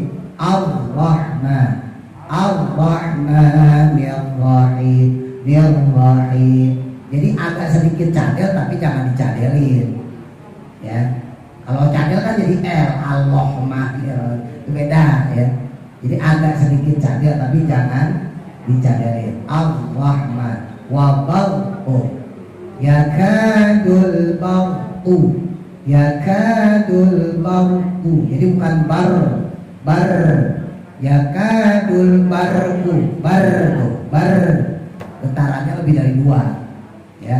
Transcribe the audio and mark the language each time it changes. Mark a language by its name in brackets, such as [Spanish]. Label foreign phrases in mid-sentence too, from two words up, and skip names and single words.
[Arabic] الرحمن، الرحمن، يا رحيم، يا رحيم. [Indonesian] Jadi agak sedikit cadel tapi jangan dicadelin. Ya. Kalau cadel kan jadi R, Allahumma, ya. Itu beda ya. Jadi agak sedikit cadel tapi jangan dicadelin. [Arabic] الرحمن، والبرق، يكاد البرق، يكاد البرق. [Indonesian] Jadi bukan bar, [Arabic] يكاد البرق, [Indonesian] bar. Getarannya lebih dari 2 ya.